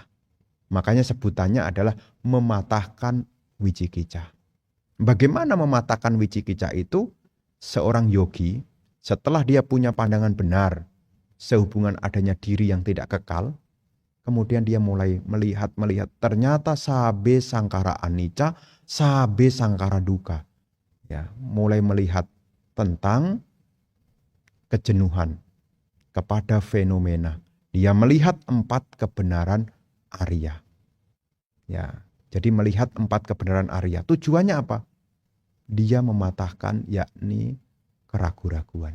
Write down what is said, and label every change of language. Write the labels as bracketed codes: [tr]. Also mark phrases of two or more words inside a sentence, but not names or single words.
[id] Makanya sebutannya adalah mematahkan wicikicah. Bagaimana mematahkan wicikicah itu? Seorang yogi setelah dia punya pandangan benar sehubungan adanya diri yang tidak kekal, kemudian dia mulai melihat ternyata [pi] sabe sangkara anicca, sabe sangkara dukkha. [id] Ya, mulai melihat tentang kejenuhan kepada fenomena. Dia melihat 4 kebenaran Arya. Ya, jadi melihat 4 kebenaran Arya. Tujuannya apa? Dia mematahkan yakni keraguan-raguan.